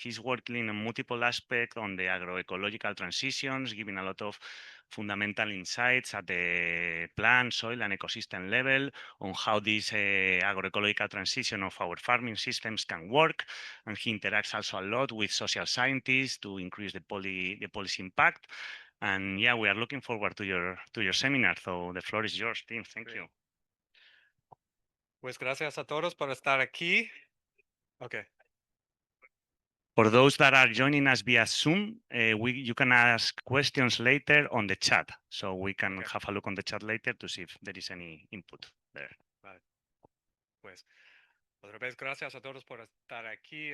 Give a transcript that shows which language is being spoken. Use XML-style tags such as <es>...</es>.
<en>He's working on multiple aspects on the agroecological transitions, giving a lot of fundamental insights at the plant, soil, and ecosystem level on how this agroecological transition of our farming systems can work. And he interacts also a lot with social scientists to increase the policy impact. And yeah, we are looking forward to your seminar. So the floor is yours, Tim. Thank you.</en> <es>Pues gracias a todos por estar aquí.</es> <en>Okay. For those that are joining us via Zoom, you can ask questions later on the chat. So we can have a look on the chat later to see if there is any input there.</en> <es>Vale. Pues otra vez gracias a todos por estar aquí.</es>